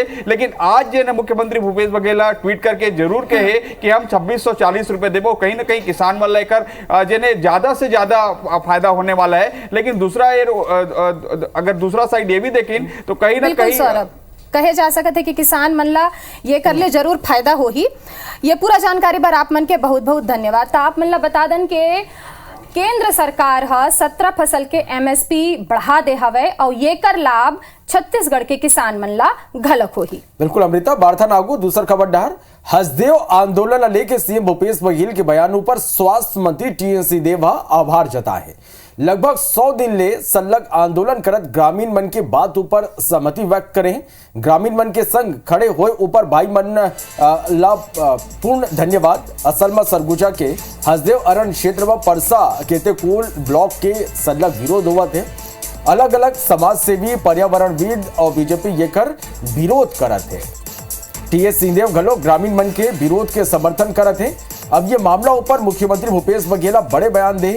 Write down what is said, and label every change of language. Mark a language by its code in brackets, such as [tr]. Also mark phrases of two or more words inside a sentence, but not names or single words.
[hne] लेकिन आज जिन मुख्यमंत्री भूपेश बघेल ट्वीट करके जरूर कहे कि हम 2640 रुपए देबो, कहीं ना कहीं किसान मन लेकर जिन्हें ज्यादा से ज्यादा फायदा होने वाला है। लेकिन दूसरा अगर दूसरा साइड ये भी देखें तो कहीं ना कहीं कहे जा सकते कि किसान मन ला ये कर ले जरूर फायदा हो ही। ये पूरा जानकारी पर आप मन के बहुत बहुत धन्यवाद। तो आप मन ला बता दन के केंद्र सरकार 17 फसल के MSP बढ़ा दे हवे और ये कर लाभ छत्तीसगढ़ के किसान मन ला घलक हो ही। बिल्कुल अमृता, बारथा नागू दूसर खबर डहर हसदेव आंदोलन लेके सीएम भूपेश बघेल के बयान पर स्वास्थ्य मंत्री टी.एस. सिंहदेव आभार जताए। लगभग 100 दिन ले संलग आंदोलन करत ग्रामीण मन के बात ऊपर सहमति व्यक्त करें। ग्रामीण मन के संग खड़े हुए ऊपर भाई मन ला पूर्ण धन्यवाद। असलमा सरगुजा के हसदेव अरण क्षेत्र व परसा केतेकोल ब्लॉक के संलग विरोध हुआ थे। अलग अलग समाज सेवी, पर्यावरणविद और बीजेपी ये कर विरोध करत है। टी.एस. सिंहदेव घलो ग्रामीण मन के विरोध के समर्थन करत है। अब ये मामला ऊपर मुख्यमंत्री भूपेश बघेल बड़े बयान दे।